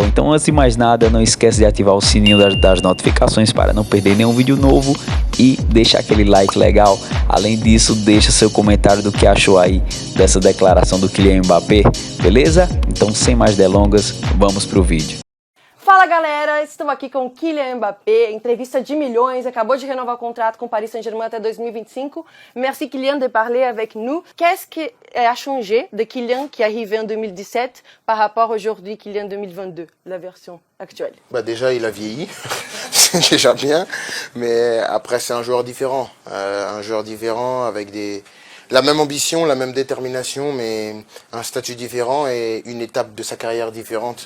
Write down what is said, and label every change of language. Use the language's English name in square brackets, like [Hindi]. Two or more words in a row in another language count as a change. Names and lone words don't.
[Portuguese] Então, antes de mais nada, não esquece de ativar o sininho das notificações para não perder nenhum vídeo novo e deixar aquele like legal. Além disso, deixa seu comentário do que achou aí dessa declaração do Kylian Mbappé, beleza? Então, sem mais delongas, vamos pro vídeo. Fala galera, estou aqui com Kylian Mbappé, entrevista de milhões, acabou de renovar o contrato com o Paris Saint-Germain até 2025. [French] Merci Kylian de parler avec nous. Qu'est-ce qui a changé de Kylian qui arrivait en 2017 par rapport aujourd'hui Kylian 2022, la version actuelle? Déjà il a vieilli, c'est déjà bien, mais après c'est un joueur différent avec la même ambition, la même détermination, mais un statut différent et une étape de sa carrière différente.